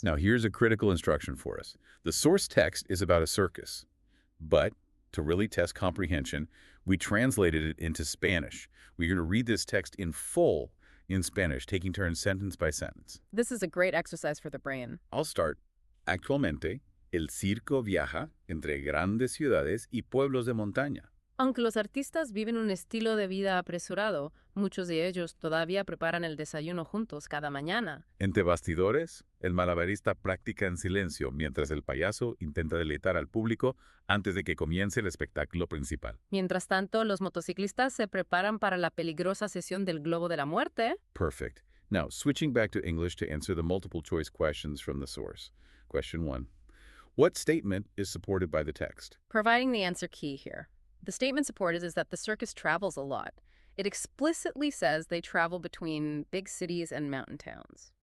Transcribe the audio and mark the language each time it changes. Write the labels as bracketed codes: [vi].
[en] Now, here's a critical instruction for us. The source text is about a circus, but to really test comprehension, we translated it into Spanish. We're going to read this text in full in Spanish, taking turns sentence by sentence. This is a great exercise for the brain. [es] I'll start. Actualmente, El circo viaja entre grandes ciudades y pueblos de montaña. Aunque los artistas viven un estilo de vida apresurado, muchos de ellos todavía preparan el desayuno juntos cada mañana. Entre bastidores, el malabarista practica en silencio mientras el payaso intenta deleitar al público antes de que comience el espectáculo principal. Mientras tanto, los motociclistas se preparan para la peligrosa sesión del globo de la muerte. [en] Perfect. Now, switching back to English to answer the multiple choice questions from the source. Question 1. What statement is supported by the text? Providing the answer key here. The statement supported is that the circus travels a lot. It explicitly says they travel between big cities and mountain towns.